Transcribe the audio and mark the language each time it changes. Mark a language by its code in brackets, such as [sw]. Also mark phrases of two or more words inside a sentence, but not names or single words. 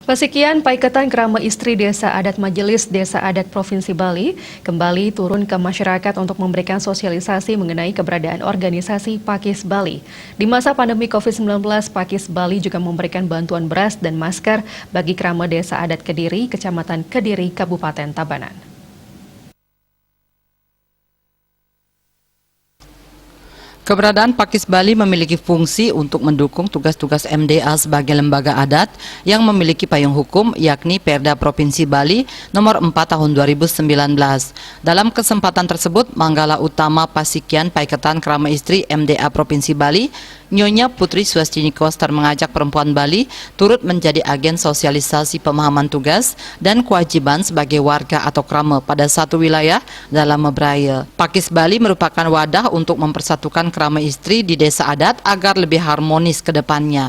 [id] Pesekian Paiketan Krama Istri Desa Adat Majelis Desa Adat Provinsi Bali kembali turun ke masyarakat untuk memberikan sosialisasi mengenai keberadaan organisasi Pakis Bali. Di masa pandemi COVID-19, Pakis Bali juga memberikan bantuan beras dan masker bagi Krama Desa Adat Kediri, Kecamatan Kediri, Kabupaten Tabanan. Keberadaan Pakis Bali memiliki fungsi untuk mendukung tugas-tugas MDA sebagai lembaga adat yang memiliki payung hukum, yakni Perda Provinsi Bali Nomor 4 Tahun 2019. Dalam kesempatan tersebut, Manggala Utama Pasikian Paiketan Krama Istri MDA Provinsi Bali, Nyonya Putri Swastini Koster mengajak perempuan Bali turut menjadi agen sosialisasi pemahaman tugas dan kewajiban sebagai warga atau krama pada satu wilayah dalam Mebraya. Pakis Bali merupakan wadah untuk mempersatukan krama istri di desa adat agar lebih harmonis ke depannya.